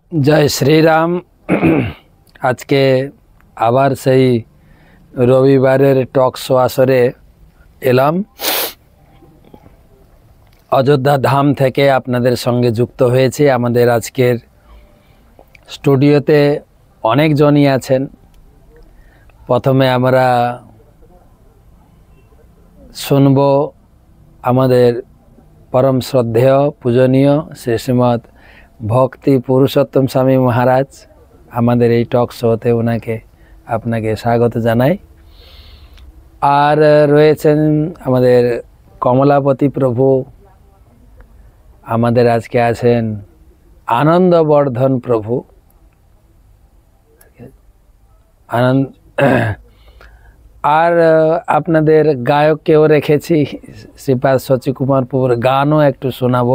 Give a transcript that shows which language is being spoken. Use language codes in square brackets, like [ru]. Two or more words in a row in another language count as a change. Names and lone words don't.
[hi] जय श्री राम। [bn] আজ কে আবার সেই রবিবারের টক শো আসরে এলাম। অযোধ্যা ধাম থেকে আপনাদের সঙ্গে যুক্ত হয়েছি। আমাদের আজকের স্টুডিওতে অনেক জনই আছেন। প্রথমে আমরা শুনবো আমাদের পরম শ্রদ্ধেয় পূজনীয় শ্রী শ্রীমদ ভক্তি পুরুষোত্তম স্বামী মহারাজ আমাদের এই টক শোতে ওনাকে আপনাকে স্বাগত জানাই। আর রয়েছেন আমাদের কমলাপতি প্রভু, আমাদের আজকে আছেন আনন্দবর্ধন প্রভু, আনন্দ আর আপনাদের গায়ককেও রেখেছি, শ্রীপাদ শচীকুমার প্রভুর গানও একটু শোনাবো।